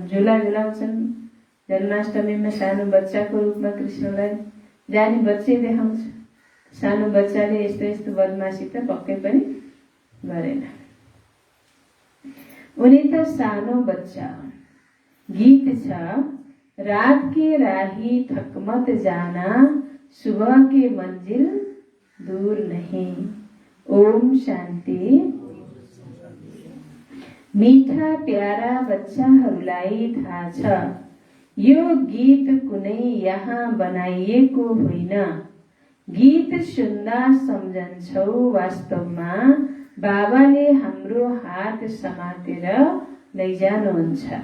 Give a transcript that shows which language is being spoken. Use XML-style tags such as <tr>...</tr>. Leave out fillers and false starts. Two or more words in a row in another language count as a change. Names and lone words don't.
<ne>झुला झुलाउँछन् जन्माष्टमीमा, सानो बच्चाको रूपमा कृष्णलाई जाने बच्चै देखाउँछ। सानो बच्चाले यस्तो यस्तो बदमासी त पक्कै पनि गरेन। उनी त सानो बच्चा हुन्। गीत छ,</ne> <hi>रात के राही थक मत जाना, सुबह के मंजिल दूर नहीं।</hi> <ne>ओम शान्ति। मीठा प्यारा बच्चाहरूलाई थाहा छ, यो गीत कुनै यहाँ बनाइएको होइन। गीत सुन्दा सम्झन्छौ वास्तवमा बाबाले हाम्रो हात समातेर लैजानुहुन्छ।</ne>